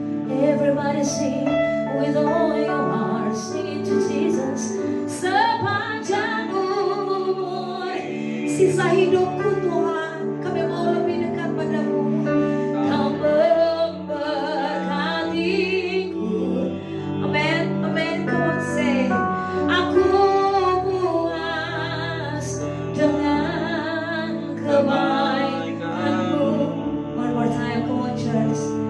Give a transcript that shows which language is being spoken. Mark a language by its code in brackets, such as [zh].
[en] Everybody sing with all your heart. Sing it to Jesus. [id] Sepanjang umur sisa hidupku Tuhan, kami mau lebih dekat padamu. Kau memberkatiku. Amen, amen. Come on, say, aku puas dengan kebaikanmu. [en] One more time, come on church.